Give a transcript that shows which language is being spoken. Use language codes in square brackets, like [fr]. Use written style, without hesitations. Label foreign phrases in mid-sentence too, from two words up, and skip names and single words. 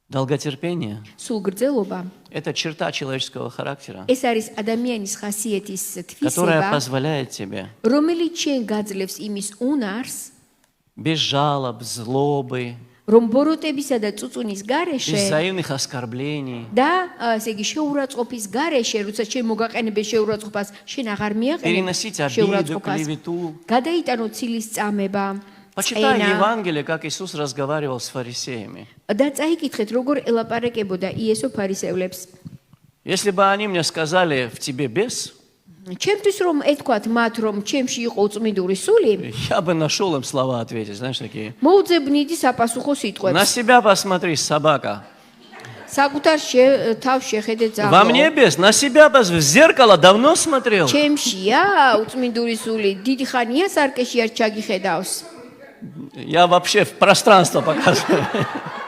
[ru] Долготерпение [ka] სულგრძელობა [ru] – это черта человеческого характера, [ka] ეს არის ადამიანის ხასიათის [ru] которая [ka] თვისება, [ru] позволяет тебе [ka] რომელიც შენ გაძლევს იმის უნარს, [ru] без жалоб, злобы, [ka] რომ ბოროტებისა და წუწუნის [ru] без [ka] გარეშე [ru] взаимных оскорблений [ka] და ესე იგი შეურაცხყოფის გარეშე, როცა შენ მოგაყენებენ შეურაცხყოფას, შენ აღარ მიაყენებ [ru] переносить обиду, [ka] შეურაცხყოფას, [ru] клевету. [ka] გადაიტანო ცილის წამება, [ru] Почитай [ka] წენა [ru] Евангелие, как Иисус разговаривал с фарисеями. [ka] და წაიკითხეთ, როგორ ელაპარაკებოდა იესო ფარისევლებს. [ru] Если бы они мне сказали, в тебе бес, [ka] ჩემთვის რომ ეთქვათ მათ, რომ ჩემში იყო უწმიდური სული, [ru] я бы нашел им слова ответить, знаешь, такие. [ka] მოუძებნიდი საპასუხო [ru] На [ka] სიტყვებს. [ru] себя посмотри, собака. [ka] საკუთარ თავს შეხედე [ru] Во мне [ka] ძაღლო. [ru] бес, на себя в зеркало давно смотрел. [ka] ჩემშია უწმიდური სული, დიდი ხანია სარკეში არ ჩაგიხედავს. [ru] Я вообще в пространство показываю.